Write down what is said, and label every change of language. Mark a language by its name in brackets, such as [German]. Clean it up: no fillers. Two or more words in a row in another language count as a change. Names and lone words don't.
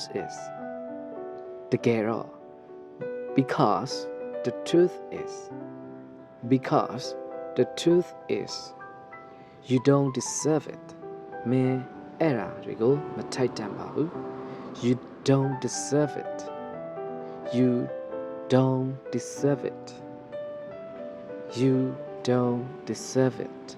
[English] is တကယ်တော့ because the truth is because the truth is you don't deserve it [Burmese] မင်းအဲ့ဒါတွေကိုမထိုက်တန်ပါဘူး [English] you don't deserve it you don't deserve it you don't deserve it